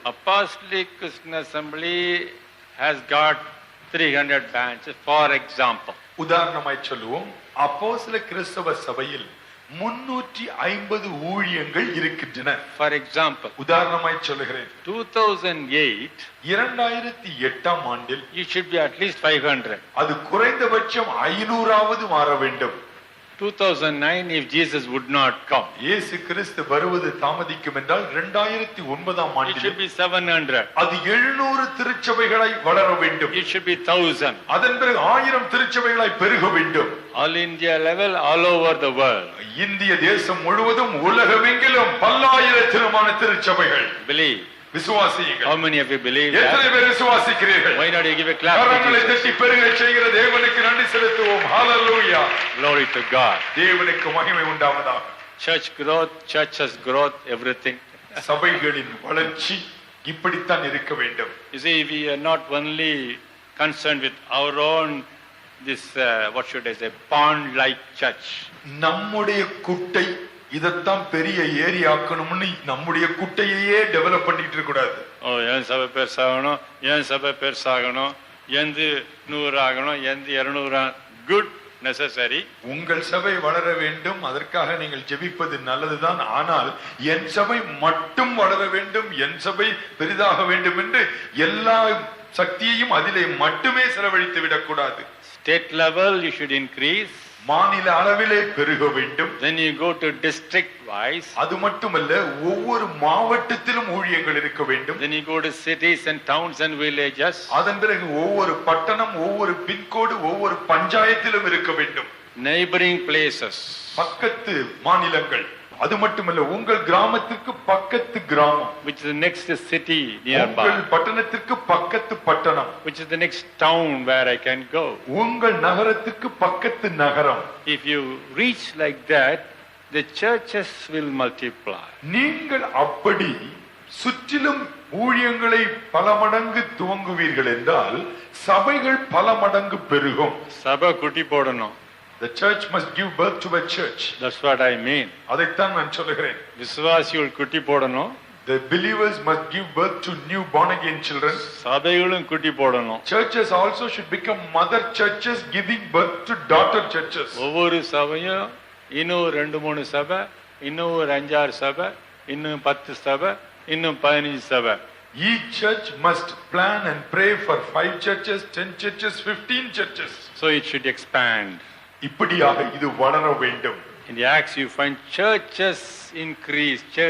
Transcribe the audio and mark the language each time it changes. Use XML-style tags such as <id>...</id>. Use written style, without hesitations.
<en>Apostolic Christian Assembly has got 300 branches, for example.</en> <ta>உதாரணமாய் சொல்லுவோம், அப்போஸ்தல கிறிஸ்தவ சபையில் 350 ஊழியங்கள் இருக்கின்றன.</ta> <en>For example,</en> <ta>உதாரணமாய் சொல்லுகிறேன்,</ta> <en>2008</en> <ta>2008ஆம் ஆண்டில்</ta> <en>it should be at least 500.</en> <ta>அது குறைந்தபட்சம் 500ஆவது மாற வேண்டும்.</ta> <en>2009 if Jesus would not come,</en> <ta>இயேசு கிறிஸ்து வருவது தாமதிக்கும் என்றால் 2009ஆம்</ta> <en>it</en> <ta>ஆண்டில்</ta> <en>should be 700.</en> <ta>அது 700 திருச்சபைகளாய் வளர வேண்டும்.</ta> <en>It should be 1000.</en> <ta>அதன் பிறகு 1000 திருச்சபைகளாய் பெருக வேண்டும்.</ta> <en>All India level, all over the world.</en> <ta>இந்திய தேசம் முழுவதும் உலகமெங்கிலும் பல்லாயிரத்திற்கான திருச்சபைகள்.</ta> <en>Believe.</en> <ta>விசுவாசியுங்கள்.</ta> <en>How many of you believe that?</en> <ta>எத்தனை பேர் விசுவாசிக்கிறீர்கள்?</ta> <en>Why not you give a clap to</en> <ta>கரங்களை</ta> <en>Jesus?</en> <ta>தட்டி பெருக செய்கிற தேவனுக்கு நன்றி செலுத்துவோம்.</ta> <en>ஹalleluya. Glory to God.</en> <ta>தேவனுக்கு மகிமை உண்டாவதாக.</ta> <en>Church growth, churches growth, everything.</en> <ta>சபைகளின் வளர்ச்சி இப்படித்தான் இருக்க வேண்டும்.</ta> <en>You see, we are not only concerned with our own this what should I say, pond like church.</en> <ta>நம்முடைய குட்டை இதத்தான் பெரிய ஏரியாக்கணும்னு நம்முடைய குட்டையே டெவலப் பண்ணிட்டு இருக்க கூடாது. ஏன் சபை பெருசாகணும், ஏன் சபை பெருசாகணும், எந்த 100 ஆகணும், எந்த 200.</ta> <en>Good, necessary.</en> <ta>உங்கள் சபை வளர வேண்டும், அதற்காக நீங்கள் ஜெபிப்பது நல்லதுதான். ஆனால் என் சபை மட்டும் வளர வேண்டும், என் சபை பெரிதாக வேண்டும் என்று எல்லா சக்தியையும் அதிலே மட்டுமே செலவழித்து விடக்கூடாது.</ta> <en>State level you should increase.</en> <ta>மாநில அளவிலே பெருக வேண்டும்.</ta> <en>Then you go to district wise.</en> <ta>அது மட்டுமல்ல, ஒவ்வொரு மாவட்டத்திலும் ஊழியங்கள் இருக்க வேண்டும்.</ta> <en>Then you go to cities and towns and villages.</en> <ta>அதன் பிறகு ஒவ்வொரு பட்டணம், ஒவ்வொரு பின்கோடு, ஒவ்வொரு பஞ்சாயத்திலும் இருக்க வேண்டும்.</ta> <en>Neighboring places.</en> <ta>பக்கத்து மாநிலங்கள். அது மட்டுமல்ல, உங்கள் கிராமத்துக்கு பக்கத்து கிராமம்.</ta> <en>Which is the next city nearby.</en> <ta>உங்கள் பட்டணத்திற்கு பக்கத்து பட்டணம்.</ta> <en>Which is the next town where I can go.</en> <ta>உங்கள் நகரத்துக்கு பக்கத்து நகரம்.</ta> <en>If you reach like that, the churches will multiply.</en> <ta>நீங்கள் அப்படி சுற்றிலும் ஊழியங்களை பல மடங்கு துவங்குவீர்கள் என்றால் சபைகள் பல மடங்கு பெருகும். சபை குட்டி போடணும்.</ta> <en>The church must give birth to a church. That's what I mean.</en> <ta>அதைத்தான் நான் சொல்லுகிறேன். விசுவாசிகள் குட்டி போடணும்.</ta> <en>The believers must give birth to new born again children.</en> <ta>சபைகளும் குட்டி போடணும்.</ta> <en>Churches also should become mother churches, giving birth to daughter churches.</en> <ta>ஒவ்வொரு சபையும் இன்னும் 2-3 சபை, இன்னும் 5-6 சபை, இன்னும் 10 சபை, இன்னும் 15 சபை.</ta> <en>Each church must plan and pray for 5 churches, 10 churches, 15 churches. So it should expand.</en> <ta>இப்படியாக இது வளர வேண்டும்.</ta> <en>In the Acts you find churches increase.</en>